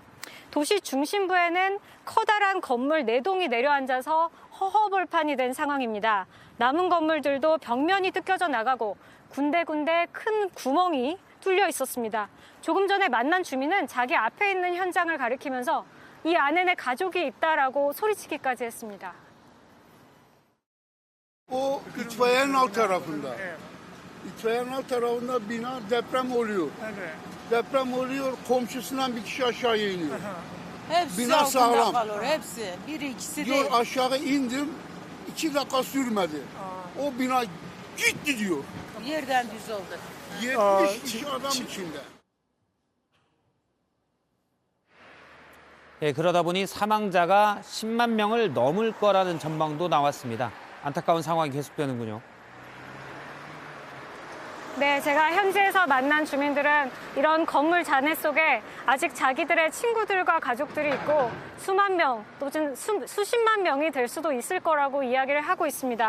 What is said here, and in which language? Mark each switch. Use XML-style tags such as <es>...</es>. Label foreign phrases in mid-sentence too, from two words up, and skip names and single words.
<ko>도시 중심부에는 커다란 건물 4동이 내려앉아서 허허벌판이 된 상황입니다. 남은 건물들도 벽면이 뜯겨져 나가고 군데군데 큰 구멍이 뚫려 있었습니다. 조금 전에 만난 주민은 자기 앞에 있는 현장을 가리키면서 이 안에 내 가족이 있다라고 소리치기까지 했습니다.</ko> <tr>O itfaiyenin alt tarafında. İtfaiyenin alt tarafında bina deprem oluyor. Deprem oluyor, komşusundan bir kişi aşağıya iniyor. Hepsi Bina altında sağlam. kalıyor, hepsi. Biri ikisi Diyor değil. aşağı indim, 2 dakika sürmedi. O bina gitti diyor. Yerden düz oldu. 70 kişi adam içinde.</tr> <ko>예, 그러다 보니 사망자가 10만 명을 넘을 거라는 전망도 나왔습니다. 안타까운 상황이 계속되는군요. 네, 제가 현지에서 만난 주민들은 이런 건물 잔해 속에 아직 자기들의 친구들과 가족들이 있고 수만 명, 또는 수십만 명이 될 수도 있을 거라고 이야기를 하고 있습니다.</ko>